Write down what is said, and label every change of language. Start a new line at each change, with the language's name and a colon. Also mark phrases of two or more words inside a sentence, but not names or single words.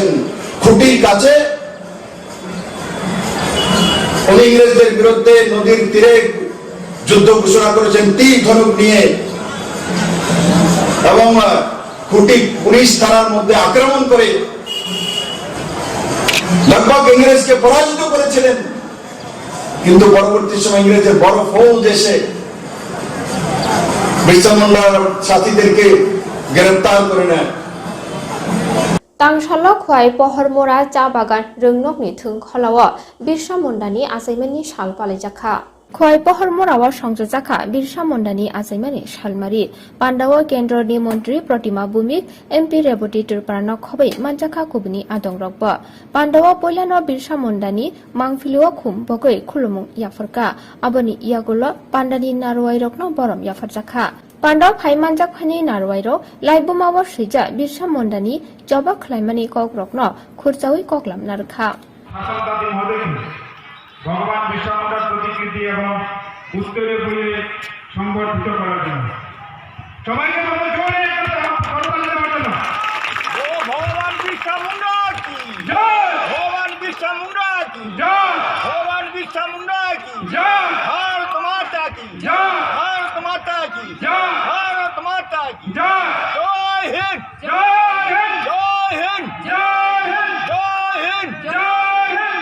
Bangla: খুঁটির কাছে উনি ইংরেজদের বিরুদ্ধে নদীর তীরে যুদ্ধ ঘোষণা করেছেন তীর ধনুক নিয়ে, এবং খুঁটি পুলিশ থানার মধ্যে আক্রমণ করে लगभग ইংরেজকে পরাজিত করেছিলেন। কিন্তু পরবর্তী সময় ইংরেজের বড় ফৌজ এসে বিরসা মুন্ডার সাথীদেরকে গ্রেফতার করে নেয়।
Bodo: तांगशालो खुआई पहरमोरा चा बागान रोंनकनि थोंखलाव बिरसा मुंडानि आजायमानि साल पालायजाखा खुआई पहरमोराव संजजाखा बिरसा मुंडानि आजायमानि सालमारि पान्डाव केन्द्रनि मन्त्री प्रतिमा भूमिक एमपि रेवती तुरपारानो खबै मानजाखा कुबनि आदंरकब पान्डाव पयलानो बिरसा मुंडानि मांफिलुआ खुम बगै खुलुमुं याफरका आबनि इयागुलो पान्डानि नारुवाइरकनो बरम याफरजाखा पान्डाव फाइमानजाक फानि नारुवाइरो लाइबुमाव सैजा बिरसा मुंडानि जबा खलाइमानि ककरकनो खुरचावै ककलाम नारखा
Bangla: ভগবান বিরসা মুন্ডার প্রতিকৃতি এবং উত্তরে বইয়ে সংবর্ধিত করার জন্য সবাইকে ভগবান
Hindi: बिरसा मुंडा की जय, भगवान बिरसा मुंडा की जय, भगवान बिरसा मुंडा की जय, भारत माता की जय, भारत माता की जय, भारत माता की जय, जय हिंद, जय हिंद, जय हिंद, जय हिंद, जय हिंद, जय हिंद।